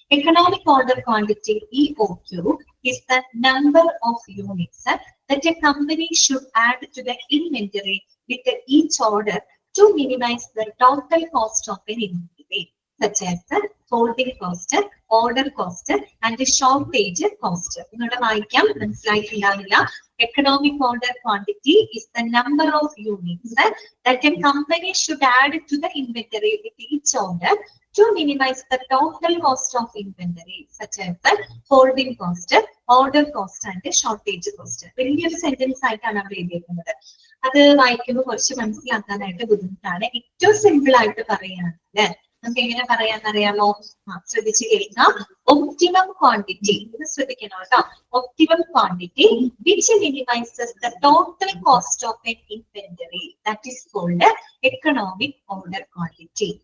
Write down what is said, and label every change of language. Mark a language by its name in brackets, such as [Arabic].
[English] Economic order quantity EOQ is the number of units that a company should add to the inventory with each order to minimize the total cost of an inventory, such as the holding cost, order cost, and the shortage cost. [Malayalam] നിങ്ങളുടെ വായിക്കാം, മനസ്സിലായിട്ടുണ്ടാവില്ല. [English] Economic order quantity is the number of units that a company should add to the inventory with each order to minimize the total cost of inventory, such as the holding cost, order cost, and the shortage cost. [Malayalam] വലിയൊരു sentence ആയിട്ടാണ് അവിടെ എഴുതിയിരിക്കുന്നത്. അത് വായിക്കുമ്പോൾ കുറച്ച് മനസ്സിലാക്കാനായിട്ട് ബുദ്ധിമുട്ടാണ്. ഏറ്റവും സിമ്പിൾ ആയിട്ട് പറയുകയാണെങ്കിൽ നമുക്ക് എങ്ങനെ പറയാന്നറിയാമോ? ശ്രദ്ധിച്ച് കേൾക്കാം. [English] optimum quantity, [Malayalam] ഇത് ശ്രദ്ധിക്കണം കേട്ടോ. [English] Optimum quantity which minimizes the total cost of an inventory, that is called economic order quantity.